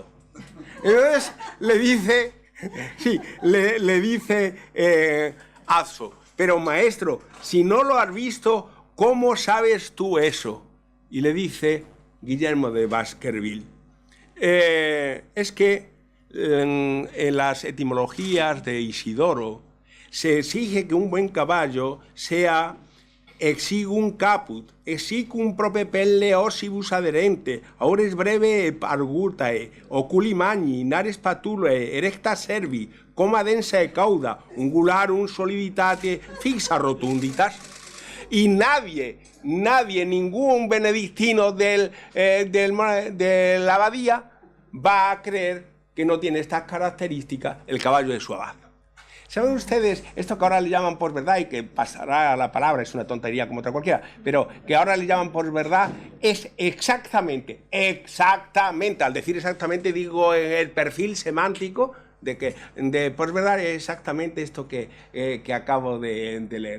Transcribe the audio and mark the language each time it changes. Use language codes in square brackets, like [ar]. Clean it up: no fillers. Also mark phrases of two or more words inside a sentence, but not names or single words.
[es] Entonces le dice, le dice Azzo: pero maestro, si no lo has visto, ¿cómo sabes tú eso? Y le dice: Guillermo de Baskerville. Es que en las etimologías de Isidoro se exige que un buen caballo sea [la] exigum caput, exicum prope pelle ossibus aderente, aures breve argutae, oculi magni, nares patulae, erecta servi, coma densa e cauda, ungularum soliditate fixa rotunditas. [es] Y nadie, ningún benedictino de la abadía va a creer que no tiene estas características el caballo de su abad. ¿Saben ustedes esto que ahora le llaman posverdad y que pasará a la palabra, es una tontería como otra cualquiera, pero que ahora le llaman posverdad es exactamente, al decir exactamente digo en el perfil semántico de posverdad es exactamente esto que acabo de leer.